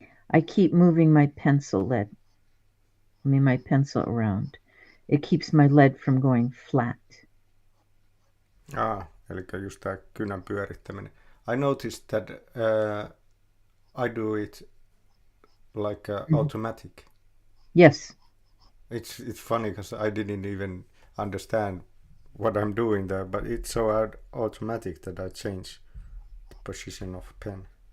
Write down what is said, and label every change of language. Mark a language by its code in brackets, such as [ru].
[en] I keep moving my pencil around. It keeps my lead from going flat. [fi] Eli just tämä kynän pyörittäminen. [en] I noticed that I do it like automatic. Yes. It's funny because I didn't even understand what I'm doing there, but it's so automatic that I change the position of pen.